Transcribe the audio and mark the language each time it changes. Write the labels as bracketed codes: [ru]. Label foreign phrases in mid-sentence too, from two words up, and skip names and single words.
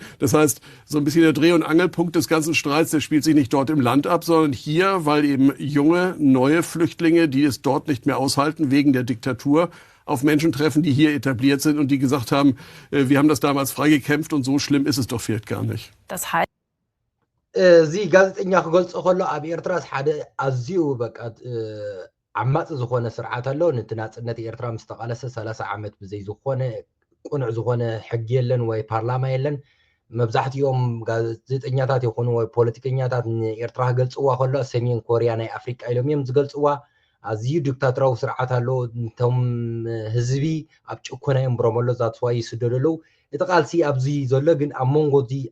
[de] Das heißt, so ein bisschen der Dreh- und Angelpunkt des ganzen Streits, der spielt sich nicht dort im Land ab, sondern hier, weil eben junge, neue Flüchtlinge, die es dort nicht mehr aushalten wegen der Diktatur, auf Menschen treffen, die hier etabliert sind und die gesagt haben, wir haben das damals freigekämpft und so schlimm ist es doch vielleicht gar nicht. Das heißt, [ti] እዚ ጋዜጠኛ ክገልፆ ከሎ ኣብ ኤርትራስ ሓደ ኣዝዩ በቃ ዓማፅ ዝኾነ ስርዓት ኣሎ ነቲ ናፅነት ኤርትራ ምስ ተቃለሰ 30 ዓመት ብዘይ ዝኾነ ቁኑዕ ዝኾነ ሕጊ የለን ወይ ፓርላማ የለን መብዛሕትኦም ጋዜጠኛታት ይኹኑ ወይ ፖለቲከኛታት ንኤርትራ ክገልፅዋ ከሎ ሰሜን ኮርያ ናይ ኣፍሪቃ ኢሎም እዮም ዝገልፅዋ ኣዝዩ ዲክታቶራዊ ስርዓት ኣሎ እቶም ህዝቢ ኣብ ጭኮና እዮም ብረመሎ ዛትስዋይ ይስደዱ ኣለው እቲ ቃልሲ ኣብዚ ዘሎ ግን ኣብ መንጎ እዚ